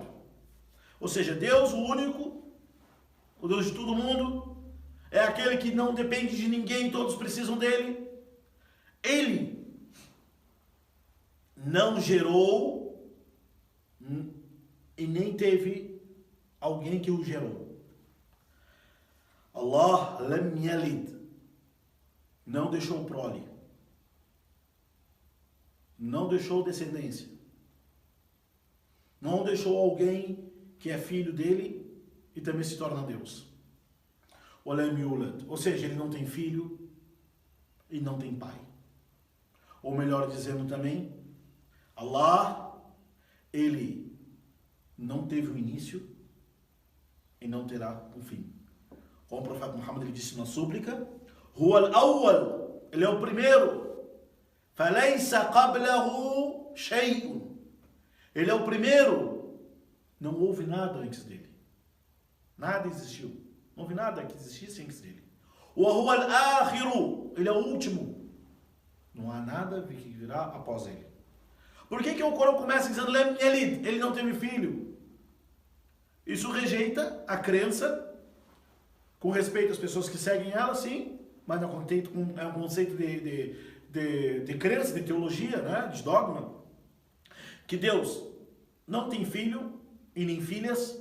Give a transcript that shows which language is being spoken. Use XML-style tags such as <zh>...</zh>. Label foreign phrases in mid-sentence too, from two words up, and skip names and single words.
<pt>Ou seja, Deus, o único, o Deus de todo mundo, é aquele que não depende de ninguém, todos precisam dele. Ele não gerou e nem teve alguém que o gerou.</pt> <ar>الله لم يلد,</ar> <pt>não deixou prole, não deixou descendência, não deixou alguém que é filho dele e também se torna Deus.</pt> <ar>ولم يولد,</ar> <pt>ou seja, ele não tem filho e não tem pai. Ou melhor dizendo também, Allah, ele não teve um início e não terá um fim. Como o profeta Muhammad ele disse na súplica,</pt> <ar>هو الأول,</ar> <pt>ele é o primeiro,</pt> <ar>فليس قبله شيء,</ar> <pt>ele é o primeiro, não houve nada antes dele, nada existiu, não houve nada que existisse antes dele.</pt> <ar>وهو الآخر,</ar> <pt>ele é o último, não há nada que virá após ele. Por que o Corão começa dizendo</pt> <ar>لم يلد,</ar> <pt>ele não teve filho? Isso rejeita a crença com respeito às pessoas que seguem ela, sim, mas não contente com é um conceito de crença, de teologia, né, de dogma, que Deus não tem filho e nem filhas.</pt>